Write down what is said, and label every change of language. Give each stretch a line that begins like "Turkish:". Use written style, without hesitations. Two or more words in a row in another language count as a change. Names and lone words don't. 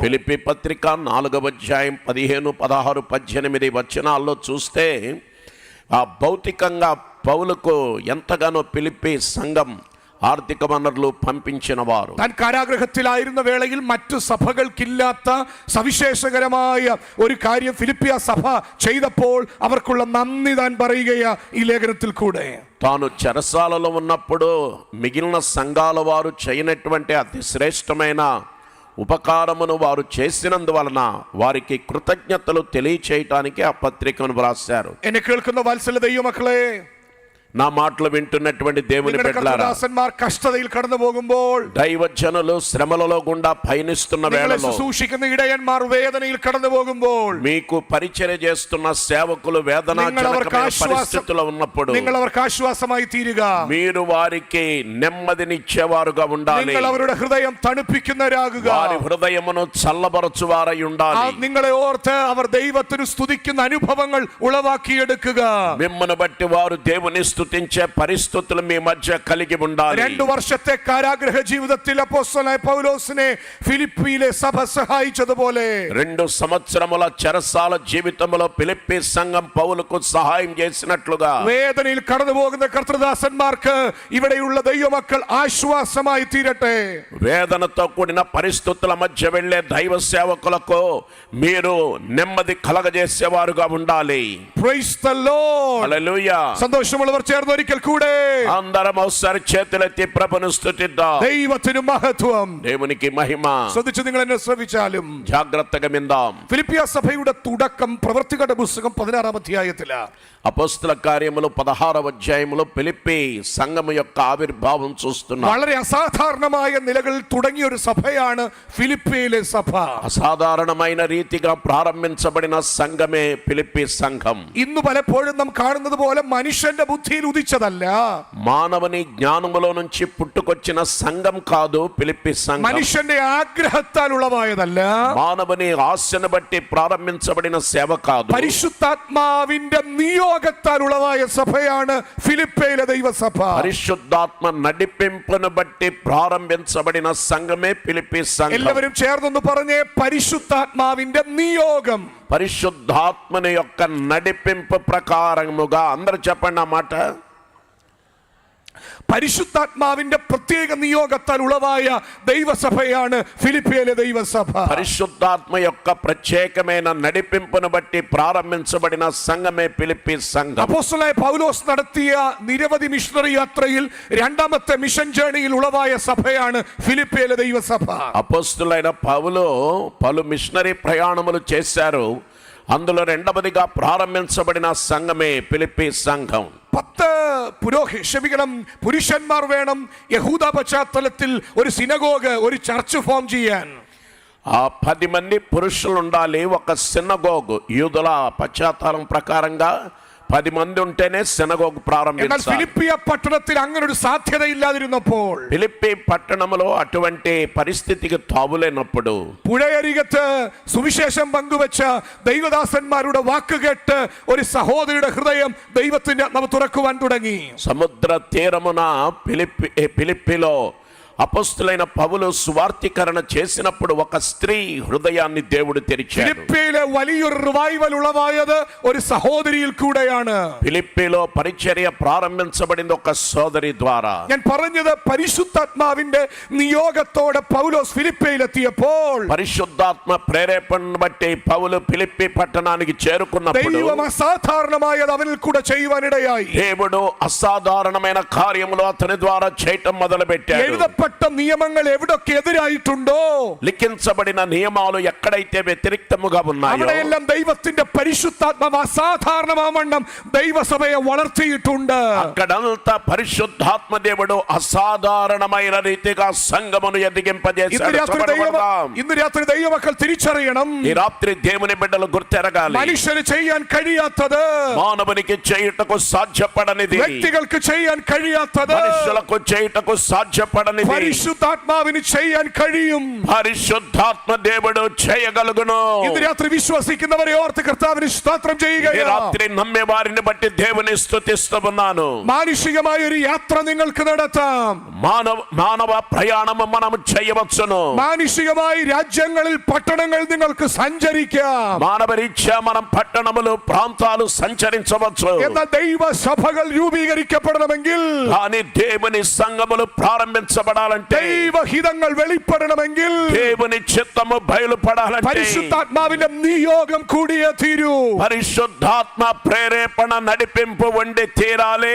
Telugu: ఫిలిప్పీ పత్రిక 4వ అధ్యాయం 15, 16, 18 వచనాల్లో చూస్తే ఆ భౌతికంగా పౌలుకు ఎంతగానో ఫిలిప్పీ సంఘం ആർത്ഥിക വനరులు పంపించిన వారు.
Malayalam: താൻ കാരാഗ്രഹത്തിലായിരുന്ന വേളയിൽ മറ്റു സഭകൾക്കില്ലാത്ത സവിശേഷകരമായ ഒരു കാര്യം ഫിലിപ്പിയ സഭ ചെയ്തപ്പോൾ അവർക്കുള്ള നന്ദി താൻ പറയുകയാ ഈ ലേഖനത്തിൽ കൂടെ.
Telugu: తాను చెరసాలలో ఉన్నప్పుడు మిగిలిన సంఘాల వారు చేయనటువంటి అతి శ్రేష్టమైన ఉపకారమును వారు చేసినందువలన వారికి కృతజ్ఞతలు తెలియచేయటానికి ఆ పత్రికను వ్రాశారు.
Malayalam: എന്നെ കേൾക്കുന്ന വാത്സല്യ ദൈവമക്കളെ,
Telugu: నా మాటలు వింటున్నటువంటి దేవుని
Malayalam: നിങ്ങളുടെ
Telugu: బిడ్డలారా,
Malayalam: കർത്തൃദാസന്മാർ കഷ്ടതയിൽ കടന്നു പോകുമ്പോൾ,
Telugu: దైవజనులు శ్రమలలో గుండా పయనిస్తున్న
Malayalam: നിങ്ങളെ
Telugu: వేళలో,
Malayalam: ശുശ്രൂഷിക്കുന്ന ഇടയന്മാർ വേദനയിൽ കടന്നു പോകുമ്പോൾ,
Telugu: మీకు పరిచర్య చేస్తున్న సేవకులు వేదనాజనకమైన పరిస్థితుల్లో ఉన్నప్పుడు
Malayalam: നിങ്ങൾ അവർക്ക് ആശ്വാസമായി തീരുക.
Telugu: మీరు వారికి నెమ్మదినిచ్చేవారుగా ఉండాలి.
Malayalam: നിങ്ങൾ അവരുടെ ഹൃദയം തണുപ്പിക്കുന്നവരാകുക.
Telugu: వారి హృదయమును చల్లబరచువారై ఉండాలి.
Malayalam: നിങ്ങളെ ഓർത്ത് അവർ ദൈവത്തിന് സ്തുതിക്കുന്ന അനുഭവങ്ങൾ ഉളവാക്കിയെടുക്കുക.
Telugu: మిమ్మల్ని బట్టి వారు దేవుని స్తుతించే పరిస్థితులు మీ మధ్య కలిగి ఉండాలి.
Malayalam: 2 വർഷത്തെ കാരാഗ്രഹ ജീവിതത്തിൽ അപ്പോസ്തലനായ പൗലോസിനെ ഫിലിപ്പിയിലെ സഭ സഹായിച്ചതുപോലെ
Telugu: 2 సంవత్సరముల చెరసాల జీవితంలో ఫిలిప్పీ సంఘం పౌలుకు సహాయం చేసినట్లుగా
Malayalam: വേദനയിൽ കടന്നു പോകുന്ന കർത്തൃദാസന്മാർക്ക് ഇവിടെയുള്ള ദൈവമക്കൾ ആശ്വാസമായി തീരട്ടെ.
Telugu: వేదనతో కూడిన పరిస్థితుల మధ్య వెళ్ళే దైవ సేవకులకు మీరు నెమ్మది కలగజేసేవారుగా ఉండాలి.
English: Praise the Lord.
Telugu: హల్లెలూయా.
Malayalam: സന്തോഷമുള്ളവർ ചേർന്ന് ഒരിക്കൽ കൂടെ
Telugu: అందరం ఒకసారి చేతులెత్తి ప్రభువును స్తుతిద్దాం.
Malayalam: ദൈവത്തിന് മഹത്വം.
Telugu: దేవునికి మహిమ.
Malayalam: ശ്രദ്ധിച്ച് നിങ്ങൾ എന്നെ ശ്രവിച്ചാലും
Telugu: జాగ్రత్తగా విందాం.
Malayalam: ഫിലിപ്പിയ സഭയുടെ തുടക്കം പ്രവൃത്തികളുടെ പുസ്തകം 16-ാം അധ്യായത്തിലാണ്.
Telugu: అపోస్తల కార్యములు 16వ అధ్యాయములో ఫిలిప్పీ సంఘము యొక్క ఆవిర్భావం చూస్తున్నాం.
Malayalam: വളരെ അസാധാരണമായ നിലകളിൽ തുടങ്ങിയ ഒരു സഭയാണ് ഫിലിപ്പിയിലെ സഭ.
Telugu: అసాధారణమైన రీతిగా ప్రారంభించబడిన సంఘమే ఫిలిప్పీ సంఘం.
Malayalam: ഇന്ന് പലപ്പോഴും നാം കാണുന്നത് പോലെ മനുഷ്യന്റെ ബുദ്ധിയിൽ ഉദിച്ചതല്ല,
Telugu: మానవుని జ్ఞానములో నుంచి పుట్టుకొచ్చిన సంఘం కాదు ఫిలిప్పీ సంఘం.
Malayalam: മനുഷ്യന്റെ ആഗ്രഹത്താൽ ഉളവായതല്ല,
Telugu: మానవుని ఆశను బట్టి ప్రారంభించబడిన సేవ కాదు.
Malayalam: പരിശുദ്ധാത്മാവിന്റെ നിയോഗത്താൽ ഉളവായ സഭയാണ് ഫിലിപ്പിയിലെ ദൈവസഭ.
Telugu: పరిశుద్ధాత్మ నడిపింపును బట్టి ప్రారంభించబడిన సంఘమే ఫిలిప్పీ సంఘం.
Malayalam: എല്ലാവരും ചേർന്നൊന്ന് പറഞ്ഞേ, പരിശുദ്ധാത്മാവിന്റെ നിയോഗം.
Telugu: పరిశుద్ధాత్మని యొక్క నడిపింపు ప్రకారముగా అందరూ చెప్పండి ఆ మాట.
Malayalam: പരിശുദ്ധാത്മാവിന്റെ പ്രത്യേക നിയോഗത്താൽ ഉളവായ ദൈവസഭയാണ് ഫിലിപ്പിയിലെ ദൈവസഭ.
Telugu: పరిశుద్ధాత్మ యొక్క ప్రత్యేకమైన నడిపింపును బట్టి ప్రారంభించబడిన సంఘమే ఫిలిప్పీ సంఘం.
Malayalam: അപ്പോസ്തലനായ പൗലോസ് നടത്തിയ നിരവധി മിഷണറി യാത്രയിൽ 2ാമത്തെ
English: mission journey
Malayalam: ഉളവായ സഭയാണ് ഫിലിപ്പിയിലെ ദൈവസഭ.
Telugu: అపోస్తులైన పౌలు పలు మిషనరీ ప్రయాణములు చేశారు. అందులో 2వదిగా ప్రారంభించబడిన సంఘమే ఫిలిప్పీ సంఘం.
Malayalam: 10 പുരുഷന്മാർ വേണം യഹൂദ പശ്ചാത്തലത്തിൽ ഒരു സിനഗോഗ്, ഒരു
English: church form
Malayalam: ചെയ്യാൻ.
Telugu: ఆ 10 మంది పురుషులు ఉండాలి. ఒక సినగోగు, యూదుల పశ్చాత్తాలం ప్రకారంగా 10 మంది ఉంటేనే సినగోగు
Malayalam: എന്നാൽ
Telugu: ప్రారంభించాలి.
Malayalam: ഫിലിപ്പിയ പട്ടണത്തിൽ അങ്ങനെ ഒരു സാധ്യതയില്ലാതിരുന്നപ്പോൾ,
Telugu: ఫిలిప్పీ పట్టణంలో అటువంటి పరిస్థితికి తావులేనప్పుడు
Malayalam: പുഴയരികത്ത് സുവിശേഷം പങ്കുവെച്ച ദൈവദാസന്മാരുടെ വാക്കുകേട്ട് ഒരു സഹോദരിയുടെ ഹൃദയം ദൈവത്തിന്റെ ആത്മാവ് തുറക്കുവാൻ തുടങ്ങി.
Telugu: సముద్ర తీరమున ఫిలిప్పీలో అపోస్తులైన పౌలు సువార్తీకరణ చేసినప్పుడు ఒక స్త్రీ హృదయాన్ని దేవుడు తెరిచాడు.
Malayalam: ഫിലിപ്പിയിലെ വലിയൊരു റിവൈവൽ ഉളവായത് ഒരു സഹോദരിയിൽ കൂടെയാണ്.
Telugu: ఫిలిప్పీలో పరిచర్య ప్రారంభించబడింది ఒక సోదరి ద్వారా.
Malayalam: ഞാൻ പറഞ്ഞത്, പരിശുദ്ധാത്മാവിന്റെ നിയോഗത്തോടെ പൗലോസ് ഫിലിപ്പിയിലെത്തിയപ്പോൾ
Telugu: పరిశుద్ధాత్మ ప్రేరేపణను బట్టి పౌలు ఫిలిప్పీ పట్టణానికి చేరుకున్నప్పుడు
Malayalam: ദൈവം അസാധാരണമായത് അവനിൽ കൂടെ ചെയ്യുവാനിടയായി.
Telugu: దేవుడు అసాధారణమైన కార్యములు అతని ద్వారా చేయటం మొదలుపెట్టాడు.
Malayalam: എഴുതപ്പെട്ട നിയമങ്ങൾ എവിടൊക്കെ എതിരായിട്ടുണ്ടോ,
Telugu: లిఖించబడిన నియమాలు ఎక్కడైతే వ్యతిరేక్తముగా ఉన్నాయో
Malayalam: അവിടെയെല്ലാം ദൈവത്തിന്റെ പരിശുദ്ധാത്മാവ് അസാധാരണമാവണ്ണം ദൈവസഭയെ വളർത്തിയിട്ടുണ്ട്.
Telugu: అక్కడంతా పరిశుద్ధాత్మ దేవుడు అసాధారణమైన రీతిగా సంఘమును ఎదిగింపజేశాడు.
Malayalam: ഇന്ന് രാത്രി ദൈവമക്കൾ തിരിച്ചറിയണം,
Telugu: ఈ రాత్రి దేవుని బిడ్డలు గుర్తెరగాలి.
Malayalam: മനുഷ്യന് ചെയ്യാൻ കഴിയാത്തത്,
Telugu: మానవునికి చేయుటకు సాధ్యపడనిది,
Malayalam: വ്യക്തികൾക്ക് ചെയ്യാൻ കഴിയാത്തത്
Telugu: మనుషులకు చేయుటకు సాధ్యపడనిది
Malayalam: പരിശുദ്ധാത്മാവിന് ചെയ്യാൻ കഴിയും.
Telugu: పరిశుద్ధాత్మ దేవుడు చేయగలుగును.
Malayalam: ഇന്ന് രാത്രി വിശ്വസിക്കുന്നവരെ ഓർത്ത് കർത്താവിന് സ്തോത്രം
Telugu: ఈ
Malayalam: ചെയ്യുകയാണ്.
Telugu: రాత్రి నమ్మే వారిని బట్టి దేవుని స్తుతిస్తున్నాను.
Malayalam: മാനുഷികമായ ഒരു യാത്ര നിങ്ങൾക്ക് നടത്താം.
Telugu: మానవ ప్రయాణం మనం చేయవచ్చును.
Malayalam: മാനുഷികമായി രാജ്യങ്ങളിൽ പട്ടണങ്ങൾ നിങ്ങൾക്ക് സഞ്ചരിക്കാം.
Telugu: మానవరీత్యా మనం పట్టణములు ప్రాంతాలు సంచరించవచ్చు.
Malayalam: എന്നാൽ ദൈവ സഭകൾ രൂപീകരിക്കപ്പെടണമെങ്കിൽ
Telugu: కానీ దేవుని సంఘములు ప్రారంభించబడాలి బయలుపడాలంటే,
Malayalam: ദൈവഹിതങ്ങൾ വെളിപ്പെടണമെങ്കിൽ,
Telugu: దేవుని చిత్తము బయలుపడాలంటే
Malayalam: പരിശുദ്ധാത്മാവിന്റെ നിയോഗം കൂടിയേ തീരൂ.
Telugu: పరిశుద్ధాత్మ ప్రేరేపణ నడిపింపు ఉండి తీరాలి.